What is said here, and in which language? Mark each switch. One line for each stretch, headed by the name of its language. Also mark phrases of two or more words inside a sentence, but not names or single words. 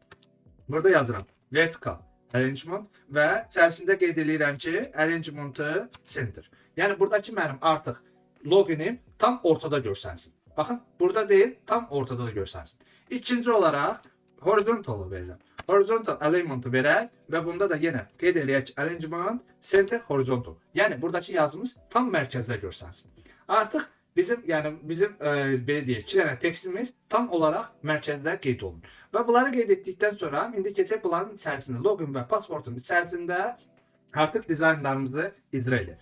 Azerbaijani: Burada yazıram
English: vertical arrangement
Azerbaijani: və içərisində qeyd edirəm ki,
English: arrangement'ı center.
Azerbaijani: Yəni buradakı mənim artıq loginim tam ortada görsənsin. Baxın, burada deyil, tam ortada da görsənsin. İkinci olaraq horizontalı verirəm.
English: Horizontal alignment'ı
Azerbaijani: verək və bunda da yenə qeyd eləyək ki,
English: arrangement center horizontal.
Azerbaijani: Yəni buradakı yazımız tam mərkəzdə görsənsin. Artıq bizim belə deyək, 2 dənə tekstimiz tam olaraq mərkəzdə qeyd olunur. Və bunları qeyd etdikdən sonra indi keçək bunların içərisində, login və pasportun içərisində artıq dizaynlarımızı icra edirik.